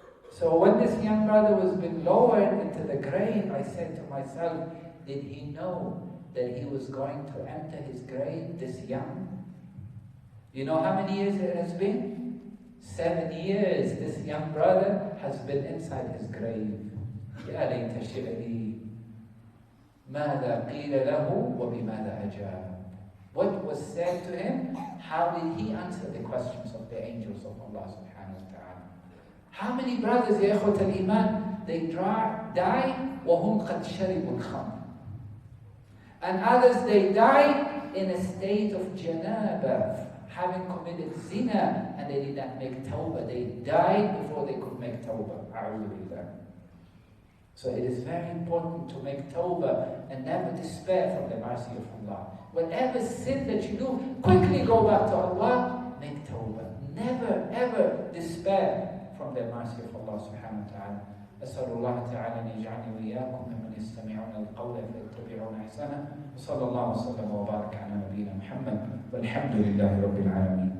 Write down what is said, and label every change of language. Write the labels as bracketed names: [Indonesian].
[English] So when this young brother was being lowered into the grave, I said to myself, did he know that he was going to enter his grave this young? You know how many years it has been? 7 years this young brother has been inside his grave. [Arabic] يا ليت شعري ماذا قيل له وبماذا أجاب. [English] What was said to him? How did he answer the questions of the angels of Allah subhanahu wa ta'ala? How many brothers, [Arabic] ya ikhwat al-iman, [English] they die [Arabic] وهم قد شربوا الخمر. [English] And others, they die in a state of janaba, having committed zina, and they did not make tawbah. They died before they could make tawbah. A'udhu billah. So it is very important to make tawbah and never despair from the mercy of Allah. Whatever sin that you do, quickly go back to Allah, make tawbah. Never ever despair from the mercy of Allah subhanahu wa ta'ala. [Arabic] أسأل الله تعالى أن يجعلني وإياكم ممن يستمعون القول فيتبعون أحسنه وصلى الله وسلم وبارك على نبينا محمد والحمد لله رب العالمين.